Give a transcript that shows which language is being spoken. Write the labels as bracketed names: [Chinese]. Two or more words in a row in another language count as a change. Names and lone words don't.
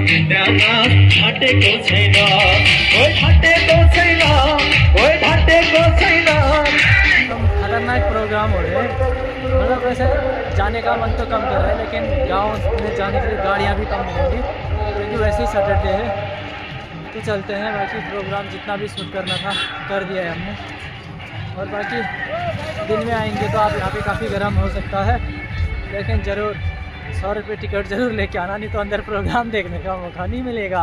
[Nepali] बिहामा ढाटेको छैन ओए ढाटेको छैन ओए ढाटेको छैन। [Hindi] खतरनाक प्रोग्राम हो रहे हैं, मतलब वैसे जाने का मन तो कम कर रहा है, लेकिन गांव में जाने के लिए गाड़ियाँ भी कम मिलेंगी क्योंकि वैसे ही सैटरडे है। तो चलते हैं, बाकी प्रोग्राम जितना भी शूट करना था कर दिया है हमने। और बाकी दिन में आएंगे तो आप यहाँ पे काफ़ी गर्म हो सकता है, लेकिन ज़रूर 100 रुपये टिकट ज़रूर लेके आना, नहीं तो अंदर प्रोग्राम देखने का मौका नहीं मिलेगा।